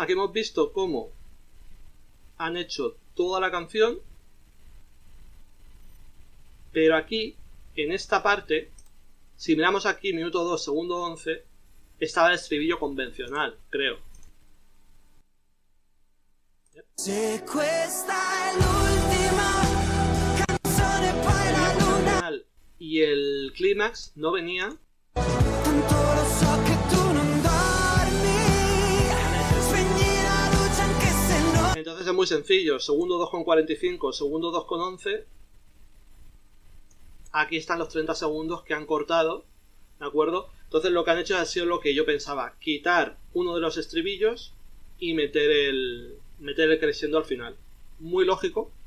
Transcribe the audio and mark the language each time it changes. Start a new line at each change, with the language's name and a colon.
Spanish: Aquí hemos visto cómo han hecho toda la canción, pero aquí, en esta parte, si miramos aquí, minuto 2, segundo 11, estaba el estribillo convencional, creo.
Italian: Se questa è l'ultima canzone poi la luna
Spanish: y el clímax no venía.
Italian: tanto lo so che tu non dormi spegni la luce anche se no.
Spanish: Entonces es muy sencillo, segundo 2,45, segundo 2,11. Aquí están los 30 segundos que han cortado, ¿de acuerdo? Entonces lo que han hecho ha sido lo que yo pensaba, quitar uno de los estribillos y meter el crescendo al final. Muy lógico.